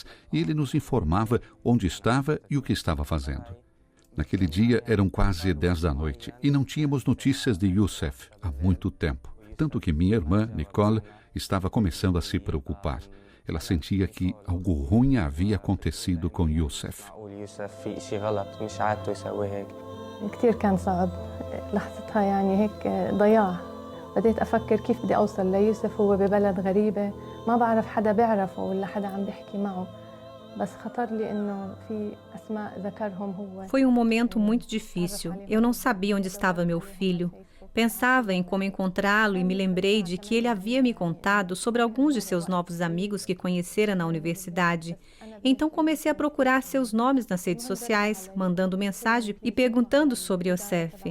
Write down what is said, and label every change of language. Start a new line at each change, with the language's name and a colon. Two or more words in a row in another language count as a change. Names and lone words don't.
Portuguese: E ele nos informava onde estava e o que estava fazendo. Naquele dia eram quase 10 da noite e não tínhamos notícias de Yosef há muito tempo. Tanto que minha irmã, Nicole, estava começando a se preocupar. Ela sentia que algo ruim havia acontecido com Yosef.
Arabic: كتير كان صعب لحظتها يعني هيك ضياع بديت أفكر كيف بدي أوصل ليوسف هو ببلد غريبة ما بعرف حدا بيعرفه ولا حدا عم بيحكي معه بس خطر لي إنه في أسماء ذكرهم هو.
Portuguese: Foi um momento muito difícil. Eu não sabia onde estava meu filho. Pensava em como encontrá-lo e me lembrei de que ele havia me contado sobre alguns de seus novos amigos que conhecera na universidade. Então comecei a procurar seus nomes nas redes sociais, mandando mensagem e perguntando sobre Yosef.